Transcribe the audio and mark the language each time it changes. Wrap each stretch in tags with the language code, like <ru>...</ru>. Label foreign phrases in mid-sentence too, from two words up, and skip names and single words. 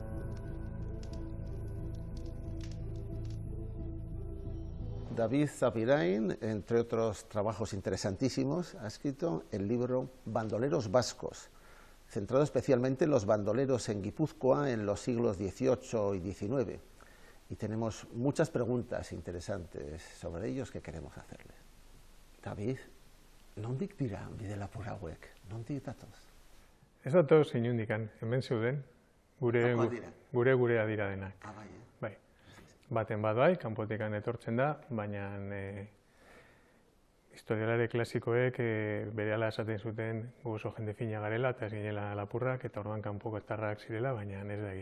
<es>David Zapirain, entre otros trabajos interesantísimos, ha escrito el libro Bandoleros Vascos, centrado especialmente en los bandoleros en Guipúzcoa en los siglos XVIII y XIX. Y tenemos muchas preguntas interesantes sobre ellos que queremos hacerles. David,</es> <eu>nondik dira bidelapur hauek? Nondik datoz? Ez datoz inundikan, hemen zeuden, gurea dira denak. Bai. Baten bat bai, kanpotikan etortzen da, baina historialare klasikoek berehala esaten zuten gu oso jende fina garela eta ez ginela lapurrak eta orduan kanpoko estarrak zirela, baina ez da egia.</eu>